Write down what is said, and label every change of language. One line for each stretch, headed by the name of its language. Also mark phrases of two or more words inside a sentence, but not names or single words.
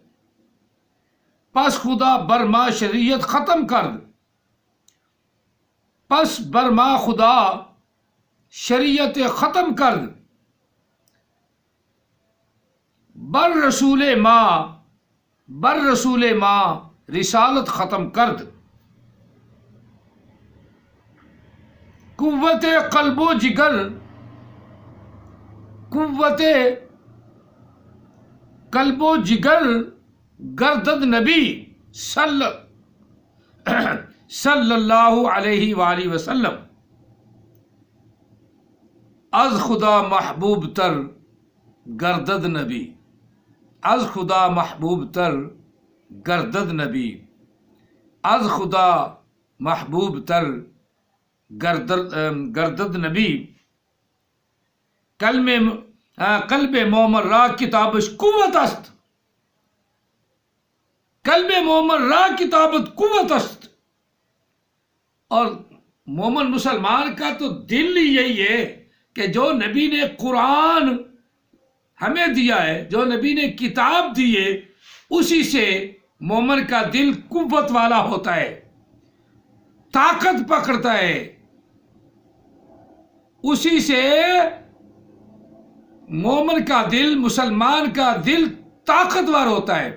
Persian: پس خدا برما شریعت ختم کر، پس برما خدا شریعت ختم کر، بر رسول ماں رسالت ختم کرد، قوت قلب و جگر، قوت قلب و جگر گردد نبی
Arabic: صلی اللہ علیہ وآلہ وسلم،
Persian: از خدا محبوب تر گردد نبی، از خدا محبوب تر گردد نبی، از خدا محبوب تر گردد نبی، قلب مومن را کتابش قوت است، قلب مومن را کتابت قوت است۔
Urdu: اور مومن مسلمان کا تو دل ہی یہی ہے کہ جو نبی نے قرآن ہمیں دیا ہے، جو نبی نے کتاب دی ہے، اسی سے مومن کا دل قوت والا ہوتا ہے، طاقت پکڑتا ہے، اسی سے مومن کا دل، مسلمان کا دل طاقتور ہوتا ہے۔